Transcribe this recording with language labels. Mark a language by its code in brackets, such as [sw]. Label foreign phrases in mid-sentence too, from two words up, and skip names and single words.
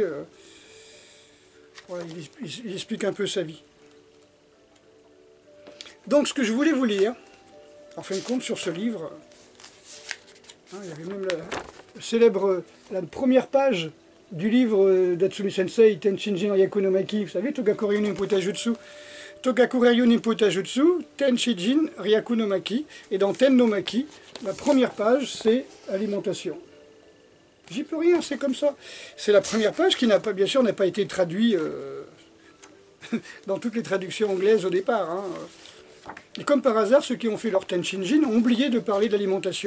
[fr] Voilà, il explique un peu sa vie. Donc ce que je voulais vous lire, en fin de compte, sur ce livre, hein, il y avait même la première page du livre d'Atsumi Sensei, Tenshinjin Ryaku no Maki, vous savez, Togakuryu Nimpo Taijutsu, Togakuryu Nimpo Taijutsu, Tenshinjin Ryaku no Maki, et dans Ten no Maki, la première page, c'est alimentation. J'y peux rien, c'est comme ça. C'est la première page qui n'a pas, bien sûr, n'a pas été traduite dans toutes les traductions anglaises au départ. Hein. Et comme par hasard, ceux qui ont fait leur Tenshinjin ont oublié de parler d'alimentation.